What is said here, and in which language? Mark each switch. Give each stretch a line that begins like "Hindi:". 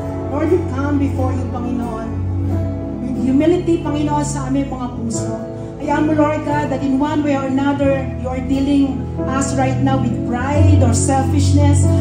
English: Lord, we come before you, Panginoon. With humility,
Filipino: Panginoon, sa aming mga puso. Hayaan mo,
English: Lord God, that in one way or another, you are dealing us right now with pride or selfishness.